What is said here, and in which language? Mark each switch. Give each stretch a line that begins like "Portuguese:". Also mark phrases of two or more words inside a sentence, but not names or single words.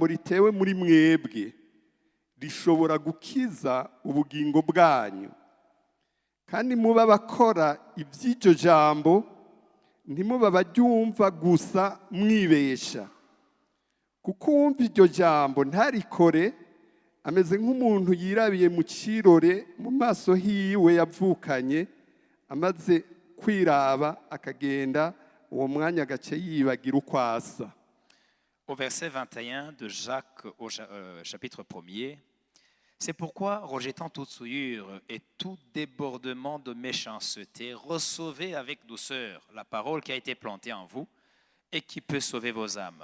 Rundi: ritewe muri mwebwe rishobora gukiza ubugingo bwanyu, kandi muba bakora iby'iryo jambo, ntimuba baryumva gusa mwibesha, kuko uwumva iryo jambo ntarikore ameze nk'umuntu yirabiye mu kirore mu maso hiwe yavukanye, amaze kwiraba akagenda, uwo mwanya agace yibagira uko asa.
French: Au verset 21 de Jacques au chapitre 1er, c'est pourquoi, rejetant toute souillure et tout débordement de méchanceté, recevez avec douceur la parole qui a été plantée en vous et qui peut sauver vos âmes.